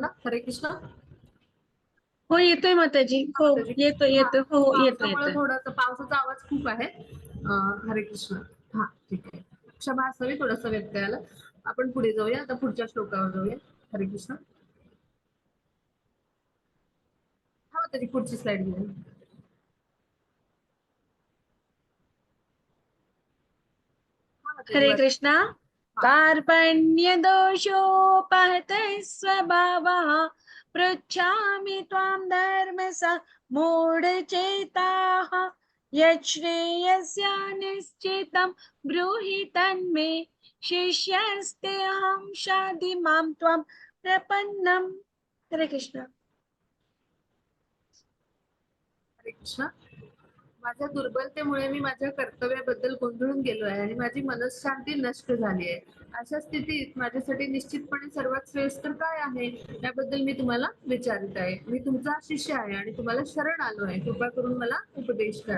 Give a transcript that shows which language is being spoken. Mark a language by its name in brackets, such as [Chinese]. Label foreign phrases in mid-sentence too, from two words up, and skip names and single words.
[Marathi] हरे कृष्ण. हो येतोय माताजी. हा, हो माताजी. येतोय हा, येतोय. हो येतोय पावसामुळे येतोय. थोडासा पावसाचा आवाज खूप आहे. हरे कृष्ण. हा, ठीक आहे. क्षमा असावी, थोडासा व्यत्यय आला. आपण पुढे जाऊया, आता पुढच्या श्लोकावर जाऊया. हरे कृष्ण. हा, तरी पुढची स्लाइड घेऊया. हा, माताजी हरे वाचा. कृष्णा. हा. [Sanskrit] कार्पण्य दोषोपहत स्वभावः पृच्छामि त्वां धर्म मूढचेताः यच्छ्रेयस्यानिश्चितं ब्रूहि तन्मे शिष्यस्तेऽहं शाधि मां त्वां प्रपन्नम्. [Marathi] हरे कृष्ण. हरे कृष्ण. माझ्या दुर्बलतेमुळे मी माझ्या कर्तव्याबद्दल गोंधळून गेलो आहे आणि माझी मनःशांती नष्ट झाली आहे. अशा स्थितीत माझ्यासाठी निश्चितपणे सर्वात श्रेष्ठ काय आहे याबद्दल मी तुम्हाला विचारित आहे. मी तुमचा शिष्य आहे आणि तुम्हाला शरण आलो आहे. कृपा करून मला उपदेश करा.